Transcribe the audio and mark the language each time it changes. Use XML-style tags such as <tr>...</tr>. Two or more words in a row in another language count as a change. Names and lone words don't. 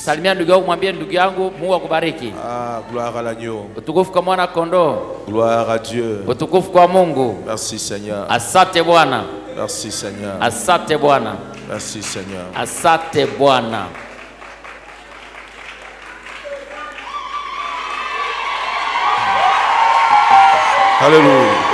<sw>Salimia ndugu yangu, mwambie ndugu yangu Mungu akubariki.</sw> <fr>Ah, gloire à l'agneau.</fr> <sw>Utukufu kwa mwana kondoo.</sw> <fr>Gloire à Dieu.</fr> <sw>Utukufu kwa Mungu.</sw> <fr>Merci Seigneur.</fr> <sw>Asante Bwana.</sw> <fr>Merci Seigneur.</fr> <sw>Asante Bwana.</sw> <fr>Merci Seigneur.</fr> <sw>Asante Bwana.</sw> <fr>Alléluia.</fr>